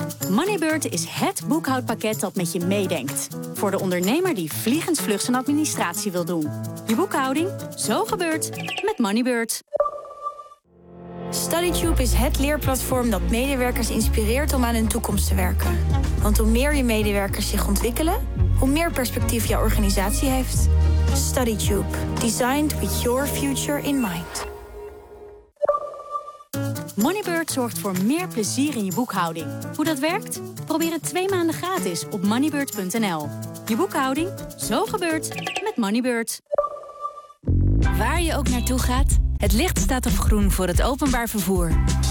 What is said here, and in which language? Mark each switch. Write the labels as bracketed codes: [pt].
[nl] Moneybird is het boekhoudpakket dat met je meedenkt. Voor de ondernemer die vliegend vlug zijn administratie wil doen. Je boekhouding, zo gebeurt, met Moneybird. StudyTube is het leerplatform dat medewerkers inspireert om aan hun toekomst te werken. Want hoe meer je medewerkers zich ontwikkelen, hoe meer perspectief jouw organisatie heeft. StudyTube. [en] Designed with your future in mind. [nl] Moneybird zorgt voor meer plezier in je boekhouding. Hoe dat werkt? Probeer het 2 maanden gratis op moneybird.nl. Je boekhouding, zo gebeurt met Moneybird. Waar je ook naartoe gaat, het licht staat op groen voor het openbaar vervoer.